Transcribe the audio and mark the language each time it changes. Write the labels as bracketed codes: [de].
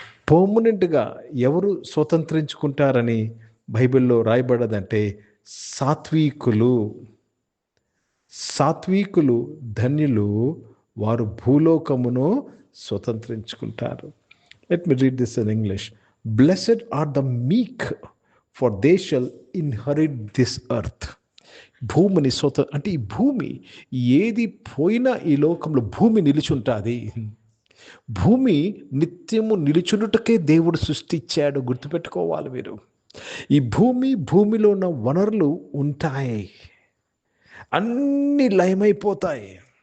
[te] పర్మనెంట్గా ఎవరు స్వతంత్రించుకుంటారని బైబిల్లో రాయబడదంటే సాత్వికులు. సాత్వికులు ధన్యులు, వారు భూలోకమును స్వతంత్రించుకుంటారు. [en] Let me read this in English. Blessed are the meek, for they shall inherit this earth. [te] భూమిని అంటే ఈ భూమి ఏది పోయినా ఈ లోకంలో భూమి నిలిచుంటుంది. భూమి నిత్యము నిలుచున్నట్టుకే దేవుడు సృష్టించాడు. గుర్తుపెట్టుకోవాలి మీరు. ఈ భూమిలో ఉన్న వనరులు ఉంటాయి, అన్నీ లయమైపోతాయి.